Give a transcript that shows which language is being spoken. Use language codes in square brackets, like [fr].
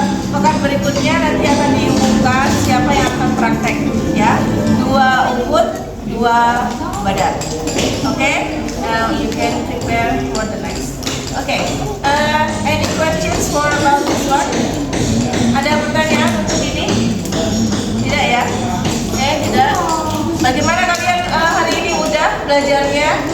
[id] Pekan berikutnya nanti akan diumumkan siapa yang akan praktek ya. 2 Ubud, 2 Badar. Okay? [en] Now you can prepare for the next. Okay. Any questions for about this one? [id] Ada pertanyaan untuk ini? Tidak ya? Tidak. Bagaimana kalian hari ini udah belajarnya?